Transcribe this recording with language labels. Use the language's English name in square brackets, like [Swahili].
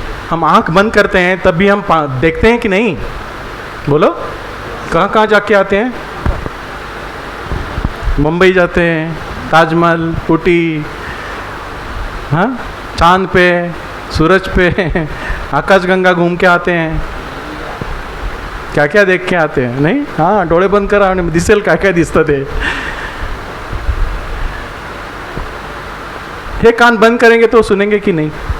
[Hindi] हम आंख बंद करते हैं तब भी हम देखते हैं कि नहीं? बोलो, कहाँ कहाँ जाके आते हैं? मुंबई जाते हैं, ताजमहल, ऊटी, हाँ, चांद पे, सूरज पे, आकाशगंगा घूम के आते हैं. क्या क्या देख के आते हैं, नहीं? [Marathi] हाँ, डोळे बंद करा आणि दिसेल काय काय दिसतं ते. [Hindi] हे कान बंद करेंगे तो सुनेंगे कि नहीं?